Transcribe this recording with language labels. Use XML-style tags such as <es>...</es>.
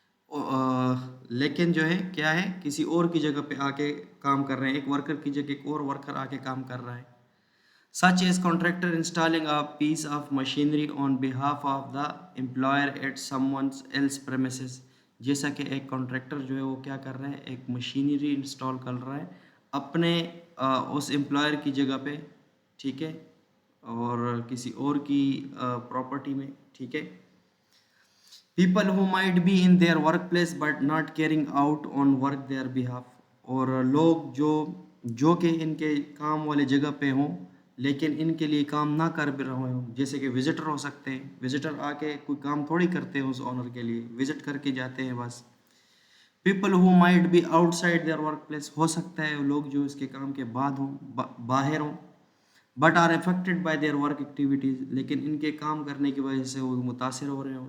<ur>لیکن جو ہے کیا ہے کسی اور کی جگہ پہ آ کے کام کر رہے ہیں، ایک ورکر کی جگہ ایک اور ورکر آ کے کام کر رہا ہے.</ur> <en>Such as contractor installing a piece of machinery on behalf of the employer at someone else premises.</en> <ur>جیسا کہ ایک کانٹریکٹر جو ہے وہ کیا کر رہا ہے، ایک مشینری انسٹال کر رہا ہے اپنے اس امپلائر کی جگہ پہ، ٹھیک ہے، اور کسی اور کی پراپرٹی میں، ٹھیک ہے.</ur> <en>People who might be in their workplace but not carrying out on work their behalf.</en> <ur>اور لوگ جو کہ ان کے کام والے جگہ پہ ہوں لیکن ان کے لیے کام نہ کر بھی رہے ہوں، جیسے کہ وزٹر ہو سکتے ہیں. وزٹر آ کے کوئی کام تھوڑی کرتے ہیں اس آنر کے لیے، وزٹ کر کے جاتے ہیں بس.</ur> <en>People who might be outside their workplace.</en> <ur>ہو سکتا ہے لوگ جو اس کے کام کے بعد ہوں، باہر ہوں،</ur> <en>but are affected by their work activities,</en> <ur>لیکن ان کے کام کرنے کی وجہ سے وہ متاثر ہو رہے ہوں.</ur>